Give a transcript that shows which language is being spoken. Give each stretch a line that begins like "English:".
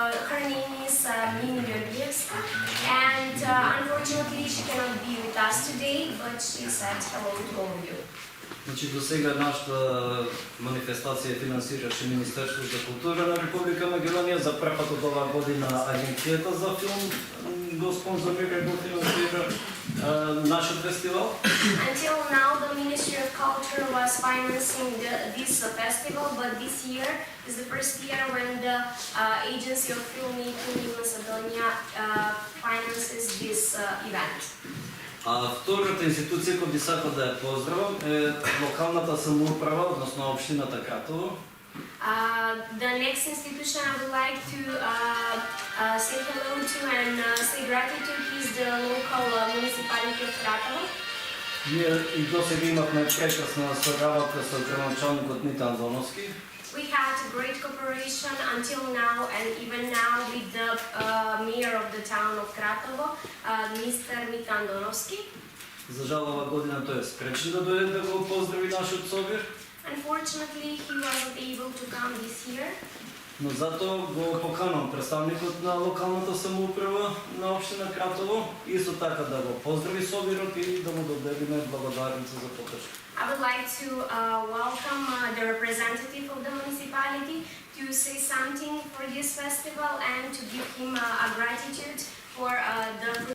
English: Her name is Mimi Georgievska, and unfortunately she cannot be with us today, but she said hello to all of you.
Macedonian: Значи до сега нашата манифестација финансираше Министерството за култура на Република Македонија. За прв пат од оваа година Агенцијата за филм го спонзорира и го финансира нашиот фестивал.
English: Until now, the Ministry of Culture was financing this festival, but this year is the first year when the Agency of Filmmaking in Macedonia finances this event.
Macedonian: Втората институција која би сакал да ја поздравам е локалната самоуправа, односно општината Кратово.
English: The next institution I would like to say hello to and say gratitude is the local municipality of Kratovo.
Macedonian: Ние и досега имавме прекрасна соработка со градоначалникот Митан Доновски.
English: We had great cooperation until now and even now with the mayor of the town of Kratovo, Mr. Mitan Donovski.
Macedonian: За жал оваа година тој е спречен да дојде да го поздрави нашиот собир.
English: Unfortunately, he wasn't able to come this year.
Macedonian: Но затоа го поканам представникот на локалната самоуправа на општина Кратово, исто така да го поздрави собирот и да му доделиме благодарница за поддршка.
English: I would like to welcome the representative of the municipality to say something for this festival and to give him a gratitude for the